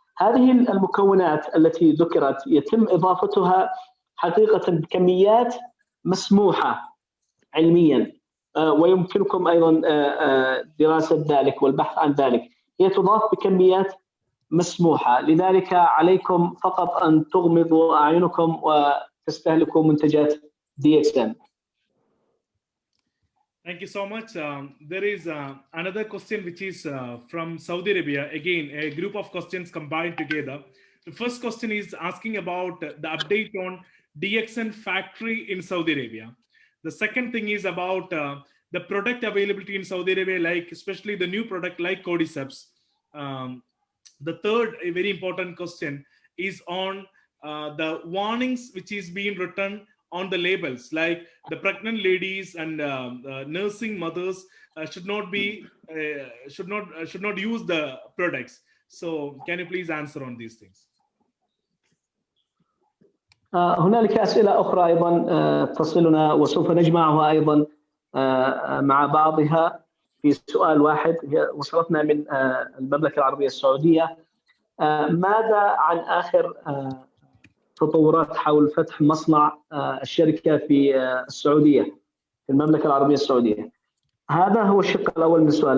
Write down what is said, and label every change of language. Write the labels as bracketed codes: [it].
[ar] هذه المكونات التي ذكرت يتم إضافتها حقيقة بكميات مسموحة علميا، ويمكنكم أيضا دراسة ذلك والبحث عن ذلك. هي تضاف بكميات مسموحة، لذلك عليكم فقط أن تغمضوا أعينكم وتستهلكوا منتجات DXN. [en] Thank you so much. There is another question which is from Saudi Arabia. Again, a group of questions combined together. The first question is asking about the update on DXN factory in Saudi Arabia. The second thing is about the product availability in Saudi Arabia, like especially the new product like cordyceps. The third, a very important question, is on the warnings which is being written on the labels, like the pregnant ladies and nursing mothers should not use the products. So can you please answer on these things? [ar] هنالك أسئلة أخرى أيضا تصلنا وسوف نجمعها أيضا مع بعضها في سؤال واحد. هي وصلتنا من المملكة العربية السعودية. ماذا عن آخر تطورات حول فتح مصنع الشركة في السعودية، في المملكة العربية السعودية؟ هذا هو الشق الأول من السؤال.